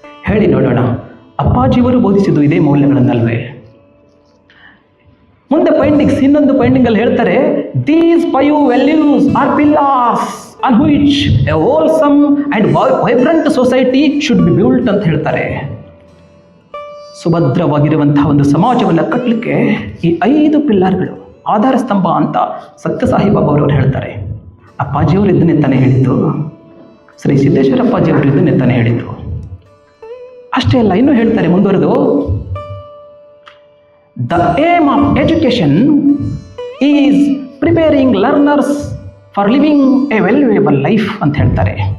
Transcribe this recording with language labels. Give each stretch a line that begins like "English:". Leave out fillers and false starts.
Kannada: ಹೇಳಿ ನೋಡೋಣ, ಅಪ್ಪಾಜಿಯವರು ಬೋಧಿಸಿದ್ದು ಇದೇ ಮೌಲ್ಯಗಳನ್ನಲ್ವೇ? ಮುಂದೆ ಪೈಂಡಿಂಗ್ಸ್, ಇನ್ನೊಂದು ಪೈಂಡಿಂಗಲ್ಲಿ ಹೇಳ್ತಾರೆ,
English: these 5 values are pillars on which a wholesome and vibrant society should be built
Kannada: ಅಂತ ಹೇಳ್ತಾರೆ. ಸುಭದ್ರವಾಗಿರುವಂತಹ ಒಂದು ಸಮಾಜವನ್ನು ಕಟ್ಟಲಿಕ್ಕೆ ಈ 5 ಪಿಲ್ಲರ್ಗಳು ಆಧಾರ ಸ್ತಂಭ ಅಂತ ಸತ್ಯ ಸಾಯಿಬಾಬಾ ಅವರು ಹೇಳ್ತಾರೆ. ಅಪ್ಪಾಜಿಯವರು ಇದನ್ನೇ ತಾನೇ ಹೇಳಿದ್ದು, ಶ್ರೀ ಸಿದ್ದೇಶ್ವರ ಅಪ್ಪಾಜಿಯವರು ಇದನ್ನೇ ತಾನೇ ಹೇಳಿದ್ದು. ಅಷ್ಟೇ ಅಲ್ಲ, ಇನ್ನೂ ಹೇಳ್ತಾರೆ ಮುಂದುವರೆದು,
English: the aim of education is preparing learners for living a valuable life
Kannada: ಅಂತ ಹೇಳ್ತಾರೆ.